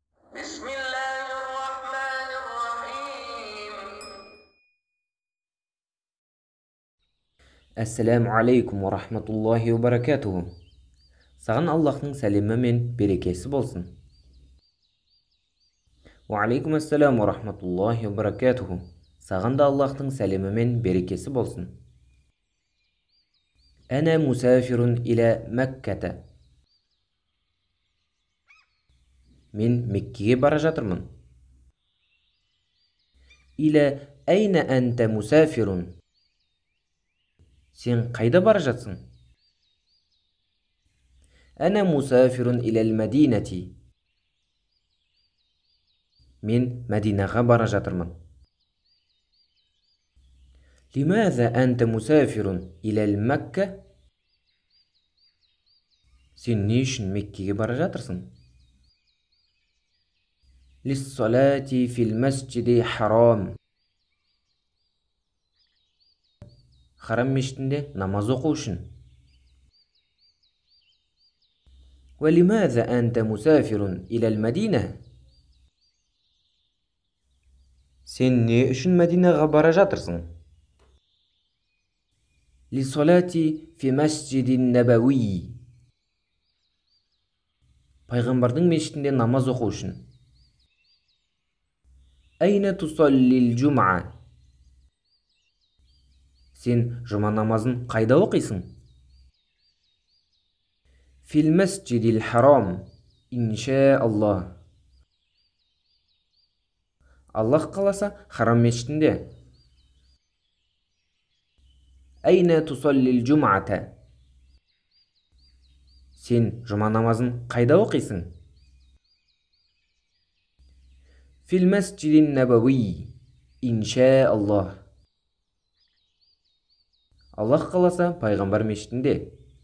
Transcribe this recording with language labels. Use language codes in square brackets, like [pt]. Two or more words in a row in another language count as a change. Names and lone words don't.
[ar] بسم الله الرحمن الرحيم. السلام عليكم ورحمة الله وبركاته. [kk] Sаған Аллахтың сәлемі мен берекесі болсын. [ar] وعليكم السلام ورحمة الله وبركاته. [kk] Саған да Аллахтың сәлемі мен берекесі болсын. [ar] أنا مسافر إلى مكة. [kk] Мен Меккеге бара жатырмын. [ar] إلى أين أنت مسافر. [kk] Сен қайда бара жатсың? [ar] أنا مسافر إلى المدينة. [kk] Мен Мәдинаға бара жатырмын. [ar] لماذا أنت مسافر إلى مكة؟ [kk] Сен не үшін Меккеге бара жатырсың? [ar] للصلاة في المسجد حرام. [kk] Харам мешітінде намаз оқу үшін. [ar] ولماذا أنت مسافر إلى المدينة؟ [kk] Сен не үшін Мәдинаға бара жатырсың? [ar] للصلاة في مسجد النبوي. [kk] Пайғамбардың мешітінде намаз оқу үшін. [ar] أين تصلي الجمعة؟ [kk] Сен жұма намазын қайда оқисың? [ar] في المسجد الحرام إن شاء الله. [kk] Аллах қаласа харам мешітінде. [ar] أين تصلي الجمعة؟ [kk] Сен жұма намазын қайда оқисың? [ar] في المسجد النبوي إن شاء الله. [kk] Аллах қаласа пайғамбар мешітінде.